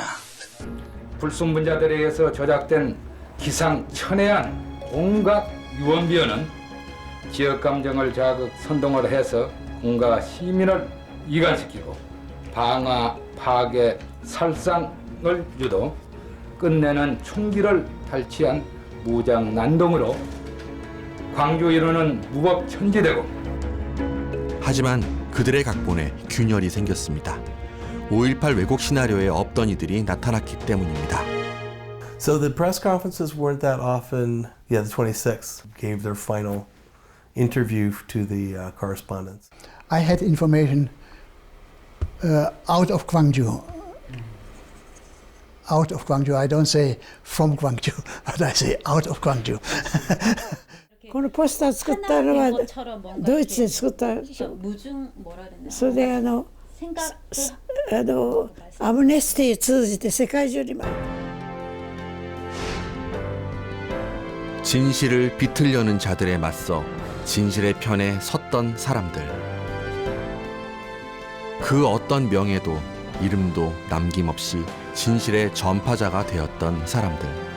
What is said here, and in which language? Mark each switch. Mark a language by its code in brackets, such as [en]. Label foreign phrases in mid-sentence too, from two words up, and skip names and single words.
[ko] 불순분자들에 의해서 조작된 기상천외한 온갖 유언비어는 지역 감정을 자극 선동을 해서 공가 시민을 이간시키고 방화, 파괴, 살상을 유도 끝내는 총기를 탈취한 무장 난동으로 광주 일원은 무법천지되고 하지만 그들의 각본에 균열이 생겼습니다. 5.18 왜곡 시나리오에 없던 이들이 나타났기 때문입니다. [en] So the press conferences weren't that often. Yeah, the 26th gave their final interview to the correspondents. I had information out of Gwangju. Out of Gwangju. I don't say from Gwangju, but I say out of Gwangju. [ja] このポスター作ったのはドイツで作った。それでアムネスティ通じて世界中に回った。 [ko] 진실을 비틀려는 자들에 맞서 진실의 편에 섰던 사람들. 그 어떤 명예도 이름도 남김없이 진실의 전파자가 되었던 사람들.